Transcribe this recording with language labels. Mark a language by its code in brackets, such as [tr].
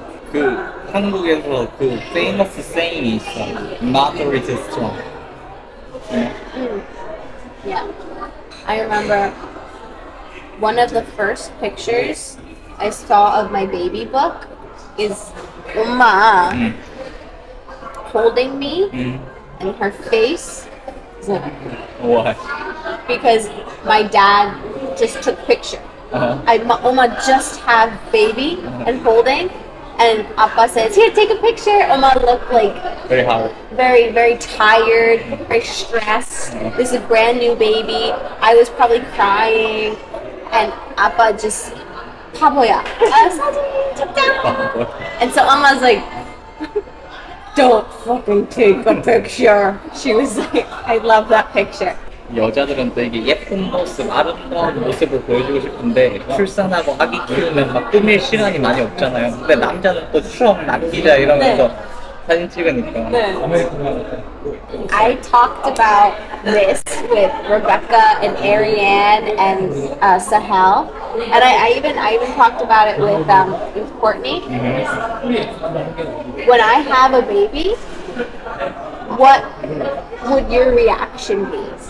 [ko] 그 한국에서 그 [en] famous saying [ko] 이 있어. [en] Mother is strong. Yeah. I remember one of the first pictures I saw of my baby book is Uma holding me, and her face is like, Why? because my dad just took picture. Uma just have baby and holding, And Appa says, "Here, take a picture." Oma looked like Very hard. very, very tired, very stressed. This is a brand new baby. I was probably crying, and Appa just, [ko] 바보야. 사진 찍자. [en] And so Emma's like, "Don't fucking take a picture." She was like, "I love that picture." [ko] 여자들은 또 이게 예쁜 모습, 아름다운 모습을 보여주고 싶은데 출산하고 아기 키우면 막 꾸밀 시간이 많이 없잖아요. 근데 남자는 또 추억 남기자 이러면서 사진 찍으니까. [en] I talked about this with Rebecca and Ariane and Sahel, and I even talked about it with Courtney. When I have a baby, what would your reaction be?